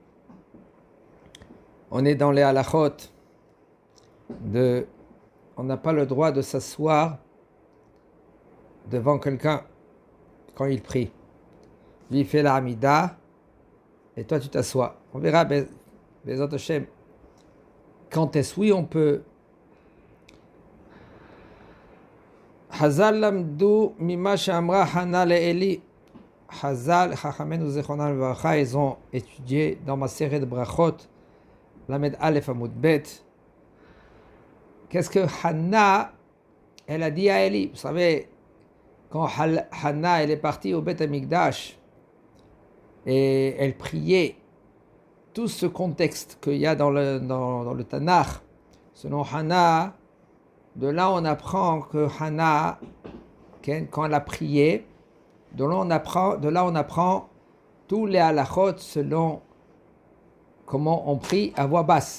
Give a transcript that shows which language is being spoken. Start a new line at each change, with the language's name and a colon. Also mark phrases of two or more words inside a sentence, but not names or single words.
French: On est dans les halachot on n'a pas le droit de s'asseoir devant quelqu'un quand il prie. Lui il fait la Hamida et toi tu t'assois. On verra
Hebrew: בעזרת השם
French: quand est-ce oui on peut.
Hebrew: חז"ל למדו ממה שאמרה חנה לעלי. חז"ל חכמינו זכרונם לברכה,
French: ils ont étudié dans ma série de brachot
Hebrew: למד אלף עמוד בית.
French: Qu'est-ce que Hana elle a dit à Eli? Vous savez, quand Hana elle est partie au
Hebrew: בית המקדש
French: et elle priait, tout ce contexte qu'il y a dans le Tanakh, selon Hana, de là on apprend que Hana, quand elle a prié, de là on apprend tous les halachot selon comment on prie à voix basse.